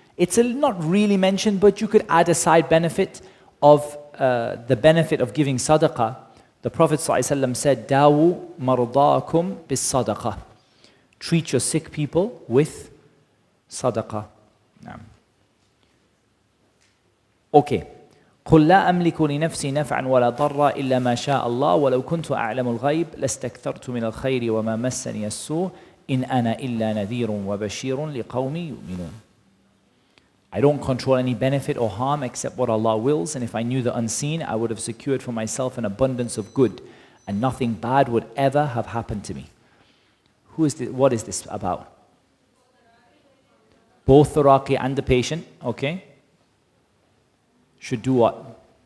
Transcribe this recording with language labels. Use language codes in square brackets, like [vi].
[en] It's not really mentioned, but you could add a side benefit of the benefit of giving sadaqah. The Prophet ﷺ said, [ar] Dawu mardakum bis sadaqah. [en] Treat your sick people with sadaqah. Now. Okay. [ar] قل لا أملك لنفسي نفعا ولا ضرا إلا ما شاء الله ولو كنت أعلم الغيب لاستكثرت من الخير وما مسني السوء إن أنا إلا نذير وبشير لقوم يؤمنون. [en] I don't control any benefit or harm except what Allah wills, and if I knew the unseen, I would have secured for myself an abundance of good, and nothing bad would ever have happened to me. What is this about? Both the Raqi and the patient, okay? Should do what?